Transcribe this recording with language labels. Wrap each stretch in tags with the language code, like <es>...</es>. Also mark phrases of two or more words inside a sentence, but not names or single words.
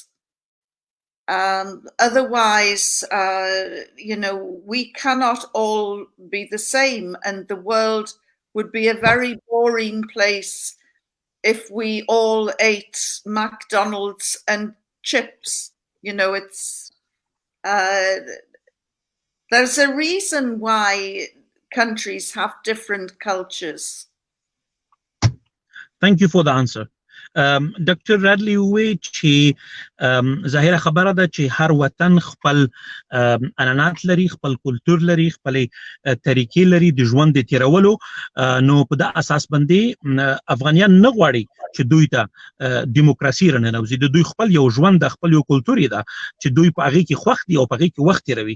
<en>Otherwise, we cannot all be the same, and the world would be a very boring place if we all ate McDonald's and chips. There's a reason why countries have different cultures. Thank you for the answer.</en> <ps>Dr. Radley Uwechi ظاهره خبره ده چې هر وطن خپل عنعنات لري، خپل کلتور لري، خپل طریقې لري د ژوند د تیرولو. نو په دا اساس باندې افغانیان نه غواړي چې دوی ته دیموکراسي راننوزي. د دوی خپل یو ژوند د خپل یو کلتور ده چې دوی په هغه کې خوښ دي او په هغه کې وخت تیروي.</ps>